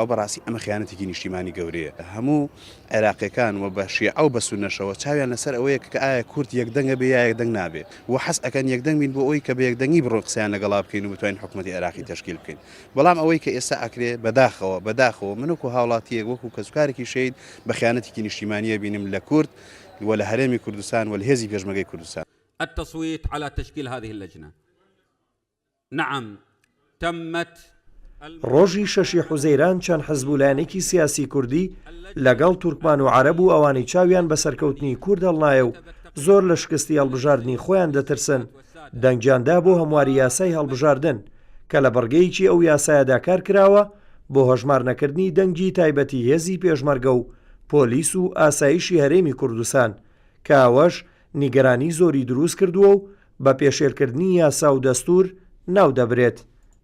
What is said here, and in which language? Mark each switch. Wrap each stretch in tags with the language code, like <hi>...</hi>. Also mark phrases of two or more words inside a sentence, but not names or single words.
<ckb>بەڕاستی ئەمە خیانەتێکی نیشتیمانی گەورەیە. هەموو عێراقیەکان و بە شیعە و بە سونەشەوە چاویان لەسەر ئەوەیە کە ئایا کورد یەکدەنگە بێ یا یەکدەنگ نابێت و حەز ئەکەن یەکدەنگ بین بۆ ئەوی کە بە یەکدەنگی بڕۆ قسەیان لەگەڵا بکەین و بتوانین حکوومەتی عێراقی تەشکیل بکەین. بەڵام ئەوەی کە ئێستا ئەکرێ بەداخەوە من وەکو هاوڵاتیەک وەکو کەسوکارێکی شەید بە خیانەتێکی نیشتیمانیە بینم لە کورد ولا هەرێمی کوردستان ولا هێزی پێشمەرگەی کوردستان.</ckb> <ar>التصويت على تشكيل هذه اللجنة. نعم تمت.</ar> <ckb>ڕۆژی 6 حوزەیران چەند حزبولایەنێکی سیاسی کوردی لەگەڵ تورکمان و عەرەب و ئەوانی چاویان بە سەرکەوتنی کورد هەڵنایە و زۆر لە شکستی هەڵبژاردنی خۆیان دەترسن دەنگیاندا بۆ هەمواری یاسای هەڵبژاردن کە لە بەڕگەیەکی ئەو یاسایەدا کار کراوە بۆ هەژمارنەکردنی دەنگی تایبەتی هێزی پێشمەرگە و پۆلیس و ئاسایشی هەرێمی کوردستان کە ئەوەش نیگەرانی زۆری دروست کردووە و بە پێشێلکردنی یاسا و دەستور ناو دەبرێت.</ckb>